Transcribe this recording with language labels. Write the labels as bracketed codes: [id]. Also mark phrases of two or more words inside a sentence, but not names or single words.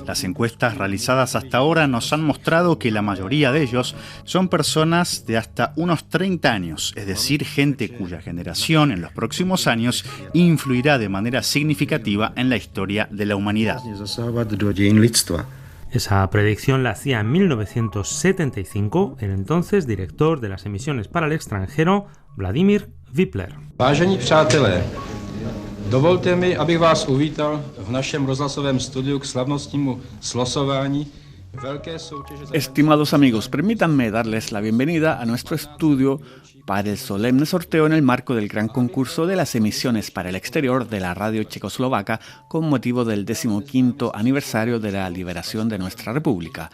[es] Las encuestas realizadas hasta ahora nos han mostrado que la mayoría de ellos son personas de hasta unos 30 años, es decir, gente cuya generación en los próximos años influirá de manera significativa en la historia de la humanidad. Esa predicción la hacía en 1975 el entonces director de las emisiones para el extranjero, Vladimir Wipler. [cs] Vážení přátelé, dovolte mi, abych vás uvítal v našem rozhlasovém studiu k slavnostnímu slosování. [es] Estimados amigos, permítanme darles la bienvenida a nuestro estudio para el solemne sorteo en el marco del gran concurso de las emisiones para el exterior de la radio checoslovaca con motivo del 15º aniversario de la liberación de nuestra república.